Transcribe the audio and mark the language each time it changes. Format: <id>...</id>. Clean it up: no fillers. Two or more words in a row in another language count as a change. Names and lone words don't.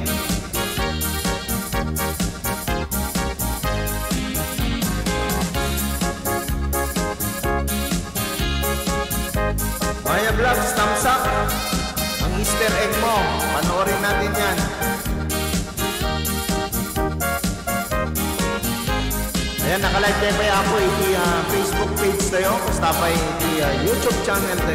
<tl>Maya Vlogs, thumbs up. Ang Easter egg mo, panoorin natin yan. Ayan, nakalive tayo pa ako.</tl> <ilo>Iti Facebook page tayo. Basta pa iti YouTube channel tayo.</ilo>